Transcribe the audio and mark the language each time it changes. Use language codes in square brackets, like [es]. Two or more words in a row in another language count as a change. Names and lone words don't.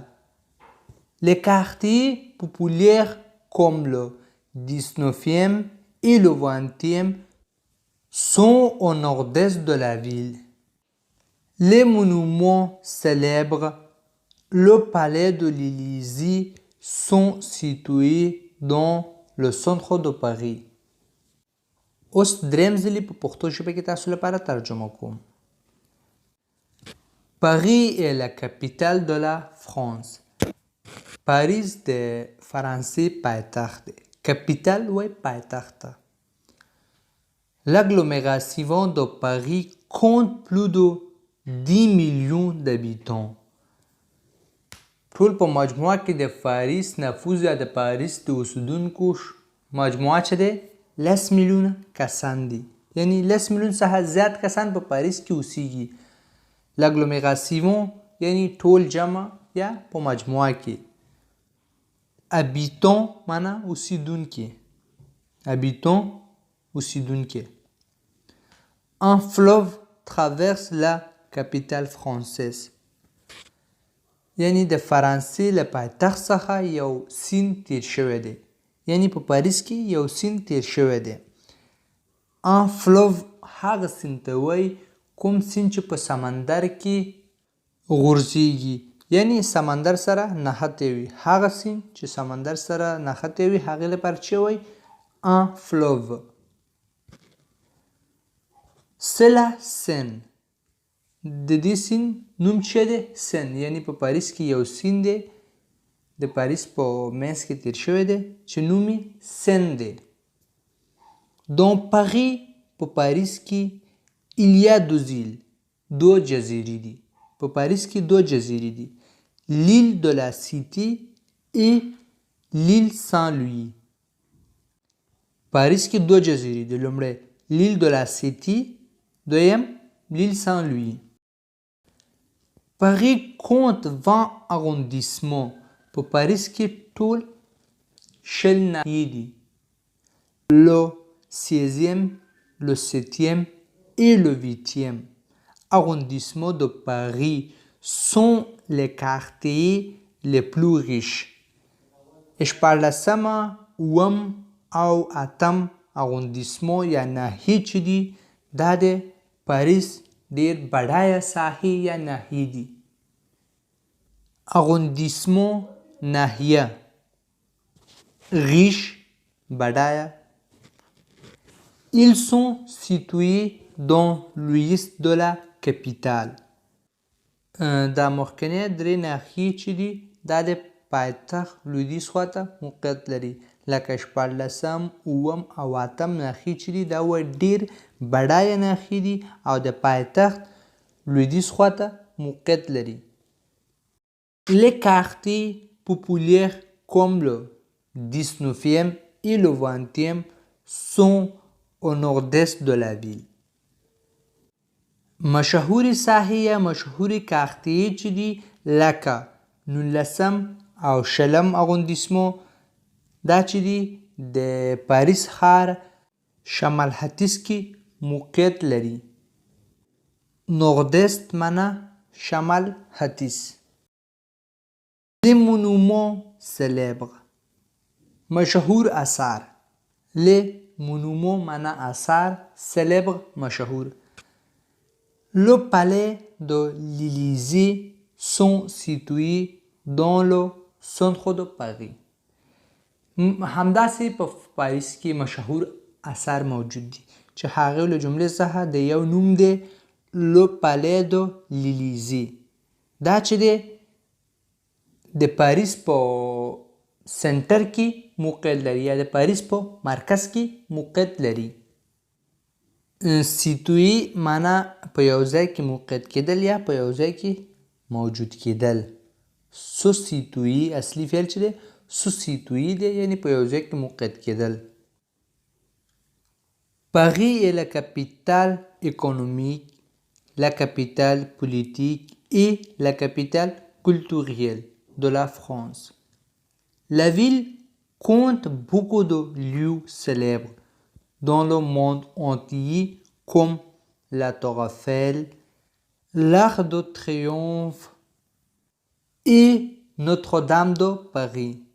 [fr] Les quartiers populaires comme le 19e et le 20e sont au nord-est de la ville. Les monuments célèbres, le palais de l'Élysée sont situés dans le centre de Paris. [ps] اوس دریم ځلې په پښتو ژبه کې تاسو لپاره ترجمه کوم. [fr] Paris est la capitale de la France. [ps] پاریس د فرانسې پایتخت دی. کپیټل وای پایتخت ته. [fr] L'agglomération de Paris compte plus de 10 millions d'habitants. [ps] ټول په مجموعه کې د پاریس نفوذ یا د پاریس د اوسیدونکو مجموعه چې دی 10 میلیونه کسان دي. یعنی 10 میلیون څخه زیات کسان په پاریس کې اوسیږي. L'agglomération یعنی ټول جمع یا په مجموعه کې. Habitant معنا اوسیدونکي. Habitant اوسیدونکي. [fr] Un fleuve traverse la capitale française. [ps] یعنی د فرانسې له پایتخت څخه یو سیند تیر شوی دی. یعنی په پاریس کې یو سیند تیر شوی دی. [fr] Un fleuve [ps] هغه سیند ته وایي کوم سیند چې په سمندر کې غورځېږي. یعنی سمندر سره نښتی وي. هغه سیند چې سمندر سره نښتی وي هغې لپاره چې وایي [fr] un fleuve. C'est la Seine. [ps] د دې سیند نوم چې دی سین. یعنی په پاریس کې یو سیند دی د پاریس په منځ کې تیر شوی دی چې نوم یې سین دی. [fr] Dans Paris [ps] په پاریس کې [fr] il y a deux îles. [ps] دو جزیرې دي. په پاریس کې دو جزیرې دي. [fr] L'île de la Cité et l'île Saint-Louis. [ps] پاریس کې دو جزیرې دي. لومړی l'île de la Cité، دویم l'île Saint-Louis. [fr] Paris compte 20 arrondissements. [ps] په پاریس کې ټول 20 ناحیې دي. [fr] le 16e, le 7e et le 8e arrondissement de Paris sont les quartiers les plus riches. [ps] شپاړلسمه اووم او اتم arrondissement یا ناحیې چې دي دا د پاریس ډېر بډایه ساحې یا ناحیې دي. arrondissement ناحیه riche بډایه. [fr] Ils sont situés dans l'ouest de la capitale. [ps] دا مخکنی درې ناحیې چې دي دا د پایتخت لویدیځ خواته موقعیت لري لکه شپاړلسم اووم او اتم ناحیې چې دي دا ډېر بډایه ناحیې دي او د پایتخت لویدیځ خواته موقعیت لري. [fr] Les quartiers populaires comme le 19e et le 20e sont au nord-est de la ville. [ps] مشهوري ساحې یا مشهوري quartiers چې دي لکه 19م او 20م arrondissement دا چې دي د پاریس ښار شمال ختیځ کې موقعیت لري. نوردست معنا شمال ختیځ. [fr] Les monuments célèbres [ps] مشهور آثار. [fr] Les monuments [ps] معنا آثار célèbres مشهور. [fr] Le palais de l'Élysée sont situés dans le centre de Paris. [ps] همداسې په پاریس کې مشهور آثار موجود دي چې هغه له جملې څخه د یو نوم دی Le palais de l'Élysée. دا چې دی د پاریس په سنټر کې موقعیت لري یا د پاریس په مرکز کې موقعیت لري. سیتوی معنا په یو ځای کې موقعیت کېدل یا په یو ځای کې موجود کېدل. [fr] se situer [ps] اصلي فعل چې دی [fr] se situer [ps] دی یعنی په یو ځای کې موقعیت کېدل. [fr] Paris est la capitale économique, la capitale politique et la capitale culturelle de la France. La ville compte beaucoup de lieux célèbres dans le monde entier comme la Tour Eiffel, l'Arc de Triomphe et Notre-Dame de Paris.